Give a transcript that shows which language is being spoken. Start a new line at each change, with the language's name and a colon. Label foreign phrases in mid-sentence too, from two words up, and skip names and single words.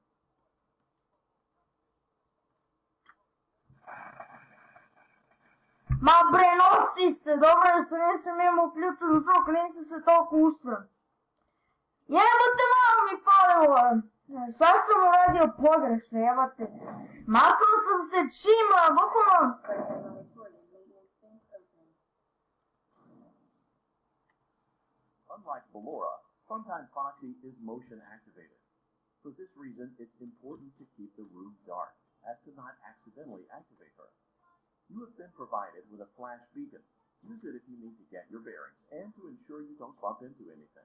Serbian: Ma bre, nosi se, dobro je što nisam imao uključen zvuk, nisam se toliko usran. Jebote, malo mi palilo. Šta sam uradio pogrešno, jebate. Maknuo sam se čima, bukvalno.
English: Unlike Ballora, Funtime Foxy is motion activated. For this reason, it's important to keep the room dark, as to not accidentally activate her. You have been provided with a flash beacon. Use it if you need to get your bearings and to ensure you don't bump into anything.